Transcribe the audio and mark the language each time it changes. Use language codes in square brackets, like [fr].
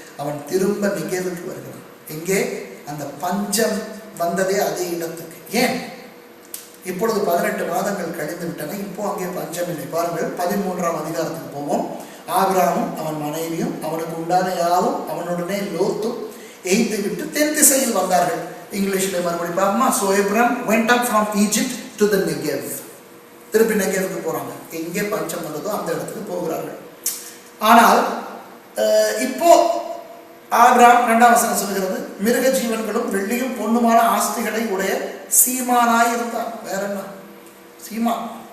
[ta] அவன் திரும்ப நிகேவுக்கு வருகிறான். எங்கே? அந்த பஞ்சம் வந்ததே அதே இடத்துக்கு. ஏன்? இப்பொழுது 18 மாதங்கள் கழிந்து விட்டன. இப்போ அங்கே பஞ்சம் இல்லை. பாருங்கள், 13ஆம் அதிகாரத்துக்கு போவோம். ஆபிரகாமும் அவன் மனைவியும் அவனுக்கு உண்டான யாவும் அவனுடனே லோத்தும் எய்து விட்டு தென் திசையில் வந்தார்கள். இங்கிலீஷ்ல மறுபடியும் பாருமா. [en] So Abram went up from Egypt to the Negev. [ta] திருப்பி நெகேவுக்கு போறாங்க. எங்கே பஞ்சம் வந்ததோ அந்த இடத்துக்கு போகிறார்கள். ஆனால் இப்போ ஆபிரகாம் 2ஆம் வசனம் சொல்கிறது, மிருக ஜீவன்களும் வெள்ளியும் பொன்னுமான ஆஸ்திகளை உடைய சீமானாய் இருந்தான். வேற என்ன? சீமான்.